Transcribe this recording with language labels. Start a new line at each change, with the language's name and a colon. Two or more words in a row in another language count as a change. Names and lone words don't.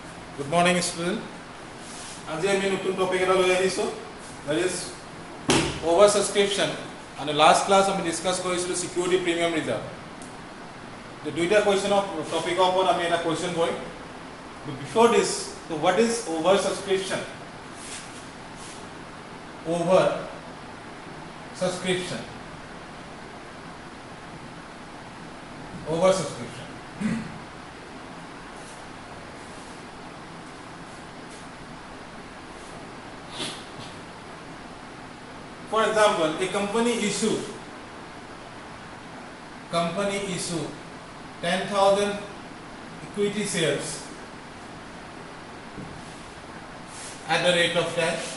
English: Good morning, student.
Assamese: আজি আমি নতুন টপিক এটা লৈ আহিছো,
English: that is over subscription. And the last class
Assamese: আমি ডিসকাস কৰিছিলো
English: security premium reserve.
Assamese: The দুইটা
English: question of topic
Assamese: ওপৰত আমি এটা question কৰিম.
English: But before this, so what is over subscription? Over subscription. Over subscription. For example, a company issue 10,000 equity shares at the rate of 10.